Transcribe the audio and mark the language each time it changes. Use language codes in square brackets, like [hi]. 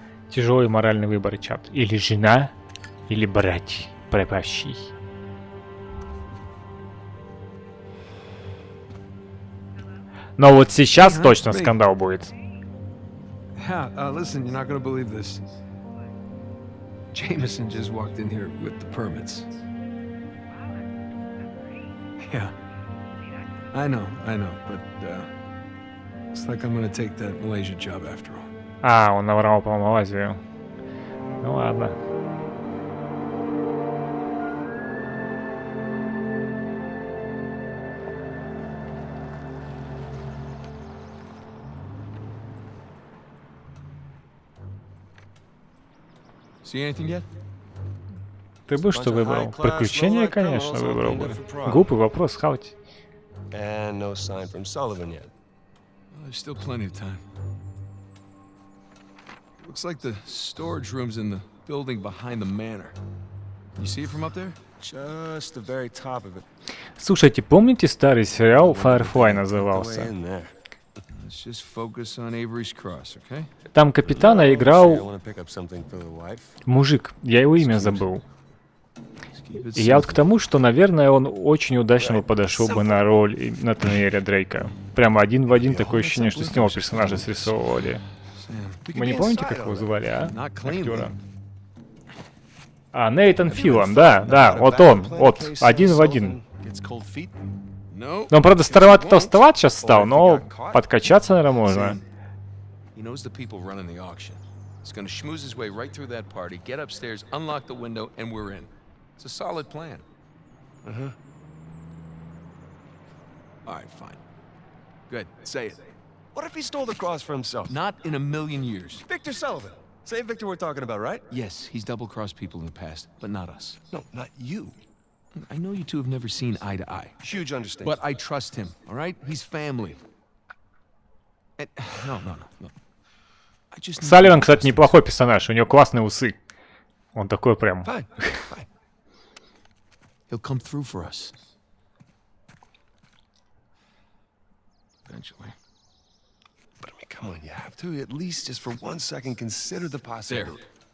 [ru] Тяжелый моральный выбор, чат. Или жена, или брать пропащий. Но вот сейчас точно скандал будет. [en] Yeah, listen, you're not gonna believe this. Jameson just walked in here with the permits. Yeah. I know, but, looks like I'm gonna take that Malaysia job after all. [ru] А, он наврал по Малайзию. Ну ладно. [en] See anything yet? [ru] Ты бы что выбрал? Приключения, конечно, выбрал бы. Глупый вопрос, хавать. [en] And no sign from Sullivan yet. Well, there's still plenty of time. Looks like the storage room's in the building behind the manor. You see it from up there? Just the very top of it. [ru] Слушайте, помните старый сериал Firefly назывался? [en] Let's just focus on Avery's Cross, okay? [ru] Там капитана играл мужик, я его имя забыл. И я вот к тому, что, наверное, он очень удачно бы подошел бы на роль Натаниэля Дрейка. Прямо один в один такое ощущение, что с него персонажа срисовывали. Вы не помните, как его звали, а? Актера? А, Нейтан Филлан, да, вот он, вот, один в один. Ну, он, правда, староват и толстоват сейчас стал, но подкачаться, наверное, можно. [en] He's gonna schmooze his way right through that party, get upstairs, unlock the window, and we're in. It's a solid plan. All right, fine. Good, say it. What if he stole the cross for himself? Not in a million years. Victor Sullivan. Same Victor we're talking about, right? Yes, he's double-crossed people in the past, but not us. No, not you. I know you two have never seen eye to eye. Huge understanding. But I trust him, all right? He's family. And, no. I just [ru] Салливан, кстати, неплохой персонаж, у него классные усы. Он такой прям... [en] Fine. He'll come through for us. Eventually. But I mean, come on, you have to at least just for 1 second consider the possibility.